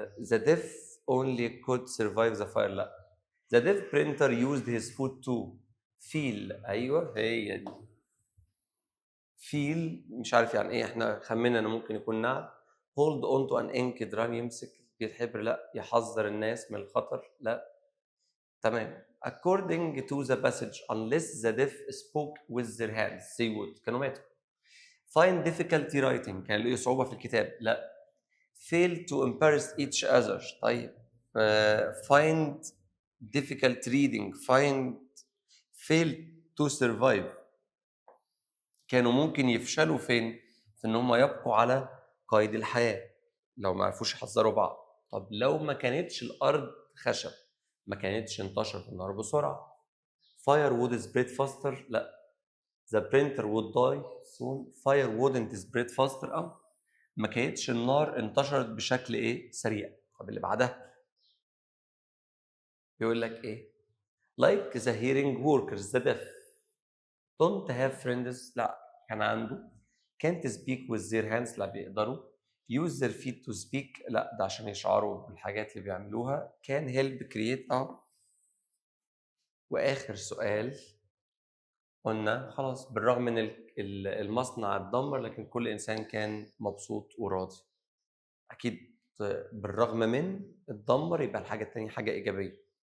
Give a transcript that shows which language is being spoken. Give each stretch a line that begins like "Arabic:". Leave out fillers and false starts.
English: The deaf only could survive the fire.
Arabic: لا.
English: The deaf printer used his foot to feel.
Arabic: أيوة هي دي. feel مش عارف يعني إيه، إحنا خمنا إنه ممكن يكون نعم.
English: hold on to an ink drum،
Arabic: يمسك الحبر. لا. يحذر الناس من الخطر. لا. تمام.
English: according to the passage unless the deaf spoke with their hands they would،
Arabic: كانوا ماتوا.
English: find difficulty writing،
Arabic: كان له صعوبة في الكتاب. لا.
English: fail to embarrass each other. طيب find difficult reading. fail to survive،
Arabic: كانوا ممكن يفشلوا فين؟ في ان هم يبقوا على قيد الحياة لو ما عرفوش يحذروا بعض. طب لو ما كانتش الارض خشب، ما كانتش انتشرت النار بسرعة.
English: fire would spread faster.
Arabic: لا.
English: the printer would die soon. fire wouldn't spread faster.
Arabic: ما كانتش النار انتشرت بشكل ايه؟ سريع. طب اللي بعدها بيقول لك ايه؟
English: like the hearing workers the deaf don't have friends.
Arabic: لا كان عنده.
English: can't speak with their hands.
Arabic: لا بيقدروا.
English: use their feet to speak.
Arabic: لا ده عشان يشعروا بالحاجات اللي بيعملوها.
English: can help create.
Arabic: واخر سؤال قلنا خلاص بالرغم من المصنع اتدمر لكن كل انسان كان مبسوط وراضي. اكيد بالرغم من اتدمر يبقى الحاجه الثانيه حاجه ايجابيه.